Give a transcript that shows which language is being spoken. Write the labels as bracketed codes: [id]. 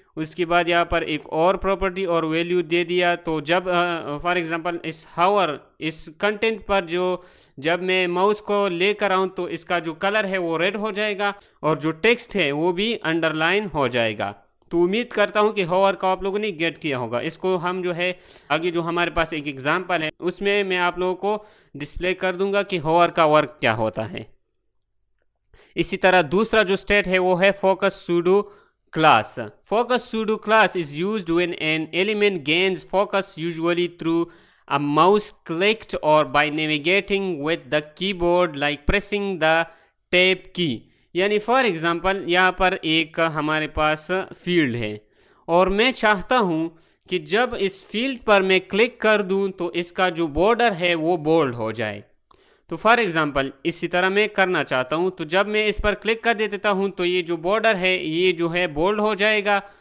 [ur] اس کے بعد یہاں پر ایک اور پراپرٹی اور ویلیو دے دیا. تو جب for example اس ہاور اس content پر جب میں ماؤس کو لے کر آؤں تو اس کا جو کلر ہے وہ ریڈ ہو جائے گا اور جو ٹیکسٹ ہے وہ بھی انڈر لائن ہو جائے گا. تو امید کرتا ہوں کہ ہاور کا آپ لوگوں نے گیٹ کیا ہوگا. اس کو ہم جو ہے آگے جو ہمارے پاس ایک ایگزامپل ہے اس میں آپ لوگوں کو ڈسپلے کر دوں گا کہ ہاور کا ورک کیا ہوتا ہے. اسی طرح دوسرا جو اسٹیٹ ہے وہ ہے focus pseudo class. [en] Focus pseudo class is used when an element gains focus, usually through a mouse clicked or by navigating with the keyboard like pressing the tab key. [ur] یعنی فار ایگزامپل یہاں پر ایک ہمارے پاس field ہے اور میں چاہتا ہوں کہ جب اس فیلڈ پر میں کلک کر دوں تو اس کا جو بارڈر ہے وہ بولڈ ہو جائے. تو فار ایگزامپل اسی طرح میں کرنا چاہتا ہوں، تو جب میں اس پر کلک کر دیتا ہوں تو یہ جو بارڈر ہے یہ جو ہے بولڈ ہو جائے گا.